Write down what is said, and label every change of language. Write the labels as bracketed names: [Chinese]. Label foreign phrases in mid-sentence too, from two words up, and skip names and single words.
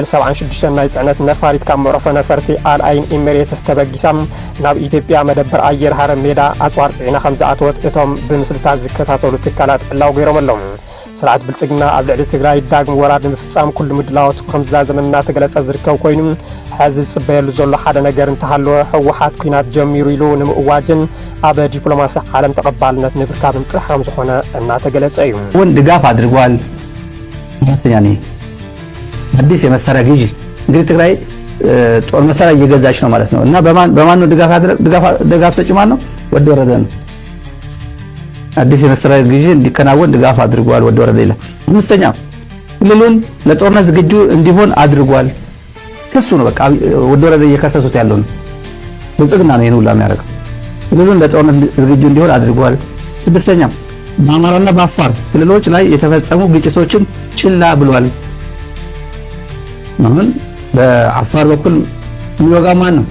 [Tigrinya] 76 ናይ ጽዕነት ነፋሪት ካብ መዕርፎ ነፈርቲ አልአይን ኤሚሬትስ ተበጊሳ ናብ ኢትዮጵያ መደበር ኣየር ሓረር ሜዳ ኣጽዋር ጽዒና ከም ዝኣተወት እቶም ብምስልታት ዝከታተሉ ትካላት ዕላው ገይሮም ኣለዉ ስርዓት ብልጽግና ኣብ ልዕሊ ትግራይ ዳግም ወራድ ንምፍጻም ኩሉ ምድላዋት ከም ዝዛዘመና ተገለጸ ዝርከብ ኮይኑ ሕዚ ዝጽበየሉ ዘሎ ሓደ ነገር እንተሃለወ ህወሓት ኩናት ጀሚሩ ኢሉ ንምእዋጅን ኣብ ዲፕሎማሲ ዓለም ተቐባልነት ንብርካብን ጥራሕ ከም ዝኾነ እናተገለጸ እዩ [Amharic] ወን ድጋፍ አድርጓል። ሁለተኛ አዲስ የመሳሪያ ግዢ እንግዲህ ትግራይ ጦር መሳሪያ እየገዛች ነው ማለት ነው። እና በማን ነው ድጋፍ ሰጪ ማን ነው? ወደ ወረደ ነው። አዲስ የመሳሪያ ግዢ እንዲከናወን ድጋፍ አድርጓል ወደ ወረደ ይላል። አምስተኛ ክልሉን ለጦርነት ዝግጁ እንዲሆን አድርጓል። ክሱ ነው በቃ ወደ ወረደ እየከሰሱት ያለው ነው። ብልጽግና ነው ይሄን ሁሉ የሚያደርገው። ክልሉን ለጦርነት ዝግጁ እንዲሆን አድርጓል። ስድስተኛ በአማራና በአፋር ክልሎች ላይ የተፈጸሙ ግጭቶችን ችላ ብሏል። አሁን በአፋር በኩል የሚወጋ ማን ነው?